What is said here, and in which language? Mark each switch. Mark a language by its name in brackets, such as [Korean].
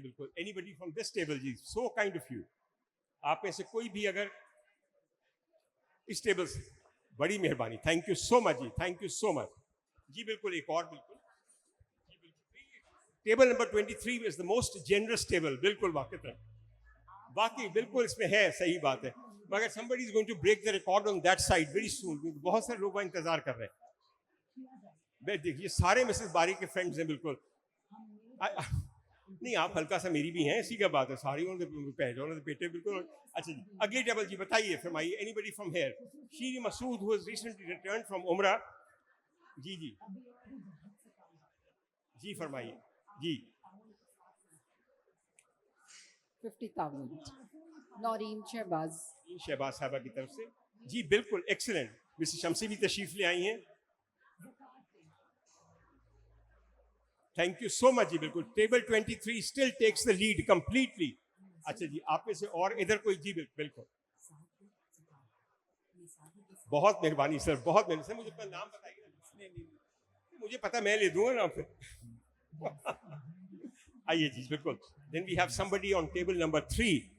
[Urdu] بالکل [English] anybody from this table [Urdu] جی, [English] So kind of you. [Urdu] آپ میں سے کوئی بھی اگر اس ٹیبل سے, بڑی مہربانی. [English] Thank you so much جی, thank you so much جی. [Urdu] بالکل ایک اور بالکل [English] Table number 23 is the most generous table. [Urdu] بالکل واقعی بالکل اس میں ہے, صحیح بات ہے. [English] مگر somebody is going to break the record on that side very soon. [Urdu] بہت سارے لوگ انتظار کر رہے ہیں. دیکھیے سارے مسز باری کے فرینڈز ہیں. بالکل نہیں آپ ہلکا سا میری بھی ہیں, اسی کا بات ہے. ساری پیٹے بالکل. اچھا جی اگلی ٹیبل جی بتائیے, فرمائیے. [English] Anybody from here? Sherry Masood who has recently returned from Umrah. [Urdu] جی جی جی فرمائیے جی. 50,000 نورین شہباز. شہباز صاحبہ کی طرف سے جی بالکل ایکسلنٹ. مسز شمسی بھی تشریف لے آئی ہیں. [English] Thank you so much جی. بالکل table 23 still takes the lead completely. [Urdu] اچھا جی آپ میں سے اور ادھر کوئی جی بالکل بہت مہربانی سر, بہت مہربانی سر. مجھے اپنا نام بتائیے. مجھے پتا میں لے دوں گا نام پہ. آئیے جی بالکل. [English] Then we have somebody on table number 3.